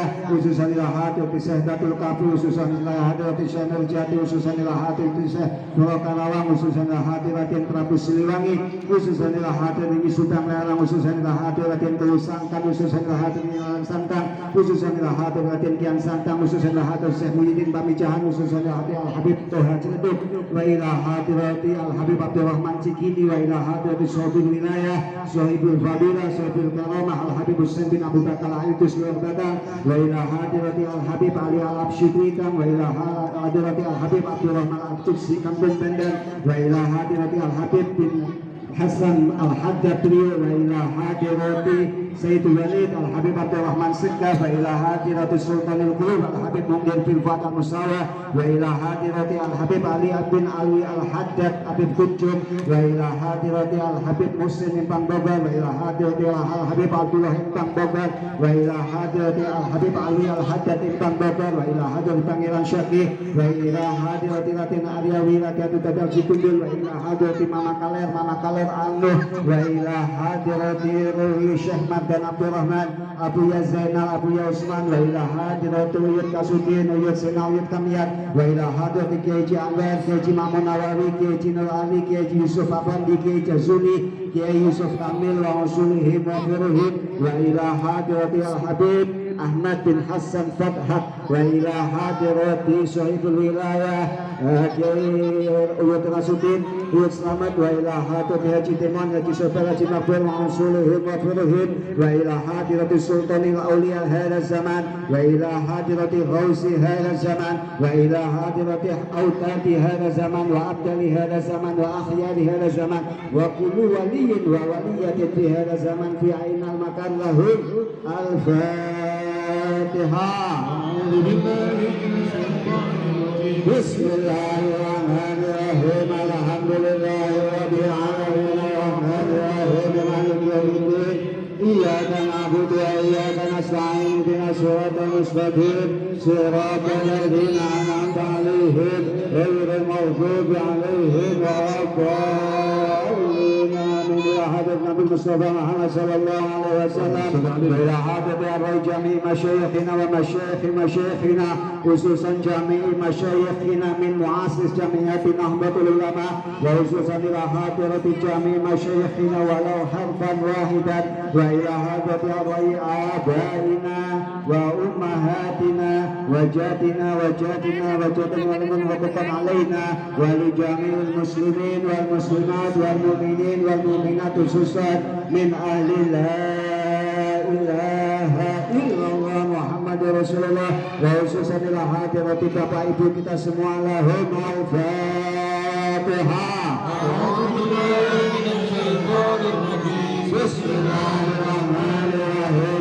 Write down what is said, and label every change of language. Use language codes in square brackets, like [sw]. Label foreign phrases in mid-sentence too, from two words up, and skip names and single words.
[ar] khususan ila hadrati Syekhatul Kafi, khususan ila hadrati Syekh Nurjati, khususan ila hadrati Syekh Nurul Karawang, khususan ila hadrati Prabu Siliwangi, khususan ila hadrati Sudang Lerang, khususan ila hadrati Telu Sangkan, khususan ila hadrati Alam Santang, khususan ila hadrati Kian Santang, khususan ila hadrati Syekh Muhyiddin Pamijahan, khususan ila hadrati Al Habib Toha Ciledug, wa ila hadrati Al Habib Abdurrahman Cikini, wa ila hadrati Sohibul Wilayah, Sohibul Fadilah, Sohibul Karamah Al Habib Hussein bin Abu Bakar Al-Idus Lurbatan, wa ila hadrati Al Habib Ali Al-Absyidrikan, wa ila hadrati Al Habib Abdurrahman Al-Tutsi Kampung Bandan, wa ila hadrati Al Habib bin Hasan Al-Haddad Rio, wa ila hadrati Sayyidul Walid Al-Habib Abdurrahman Sikkah, wa ila hadrati Sultanul Qulub Al-Habib Mungdir Filfat Al-Musawa, wa ila hadrati Al-Habib Ali bin Ali Al-Haddad Habib Kujum, wa ila hadrati Al-Habib Muslim Impang Bogor, wa ila hadrati Al-Habib Abdullah Impang Bogor, wa ila hadrati Al-Habib Ali Al-Haddad Impang Bogor, wa ila hadrati Pangeran Syaki, wa ila hadrati Raden Aryawi Rakyat Dadal Cikundul, wa ila hadrati Mama Kaler Anuh, wa ila hadrati Ruhi Syekh dan Abdurrahman, Abu Ya Zainal, Abu Ya Usman, wa ila hadrati Uyud Kasudin, Uyud Sena, Uyud Kamiyat, wa ila hadrati Kiai Anwar, Kiai Mamun Nawawi, Kiai Nur Ali, Kiai Yusuf Afandi, Kiai Jazuli, Kiai Yusuf Kamil, وأصولهم وفروعهم, wa ila hadrati Al-Habib Ahmad bin Hasan Fathat, wa ila hadrati Sohibul Wilayah Kiai Uyud Rasudin, Uyud Slamet, wa ila hadrati Haji Timon, Haji Sofel, Haji Makbul, وأصولهم وفروعهم وإلى حضرة سلطان الأولياء هذا الزمان وإلى حضرة غوث هذا الزمان وإلى حضرة أوتاد هذا الزمان وأبدال هذا الزمان وأخيار هذا الزمان وكل ولي وولية في هذا الزمان في أين المكان لهم. الفاتحة. بسم الله الرحمن الرحيم. الحمد لله رب العالمين. الرحمن الرحيم مالك يوم الدين. إياك نعبد وإياك نستعين اهدنا الصراط المستقيم. صراط الذين أنعمت عليهم غير المغضوب عليهم ولا الضالين. Amin. يا حضرة النبي مصطفى محمد صلى الله عليه وسلم. يا حضرة جميع مشايخنا ومشايخنا خصوصا جميع مشايخنا من مؤسس جمعية Nahdlatul Ulama, وخصوصا إلى حضرة جميع مشايخنا ولو حرفا واحدا وإلى حضرة آبائنا وأمهاتنا وأجدادنا وأجدادنا وأجدادنا ومن وقف علينا ولجميع المسلمين والمسلمات والمؤمنين والمؤمنات خصوصا من أهل لا إله إلا الله محمد رسول الله وخصوصا إلى حضرة [id] Bapak Ibu kita semua. [ar] لهم الفاتحة. بسم الله الرحمن الرحيم.